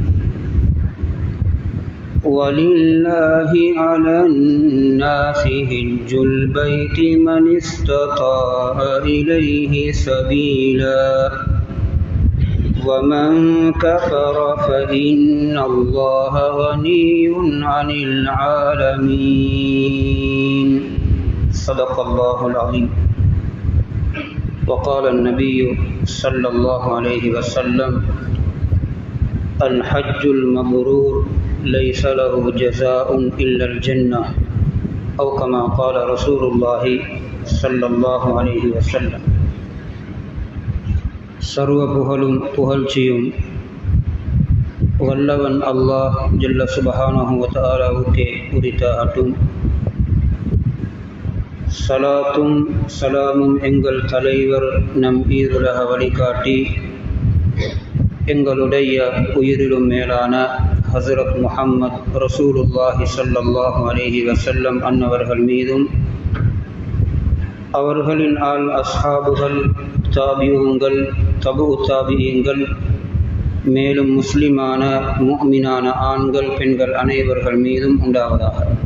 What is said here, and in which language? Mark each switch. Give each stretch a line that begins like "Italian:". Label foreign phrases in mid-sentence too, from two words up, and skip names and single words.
Arabic: ولله على الناس حج البيت من استطاع إليه سبيلا ومن كفر فإن الله غني عن العالمين صدق الله العظيم وقال النبي صلى الله عليه وسلم الحج المبرور ليس له جزاء إلا الجنة أو كما قال رسول الله صلى الله عليه وسلم
Tamil: சர்வ புகழும் புகழ்ச்சியும் வல்லவன் அல்லாஹ் ஜல்ல சுப்ஹானஹு வ தஆலாவுக்கே உரித்தாகட்டும். ஸலாத்தும் ஸலாமும் எங்கள் தலைவர் நம் ஈருலக வழிகாட்டி எங்களுடைய உயிரிலும் மேலான ஹஸரத் முஹம்மத்
Arabic: رسول الله صلى الله عليه وسلم
Tamil: அன்னவர்கள் மீதும் அவர்களின் ஆல் அஸ்ஹாபுகள் தாபியூன்கள் தபு தாபியீன்கள் மேலும் முஸ்லிமான முஃமினான ஆண்கள் பெண்கள் அனைவர்கள் மீதும் உண்டாவதாக.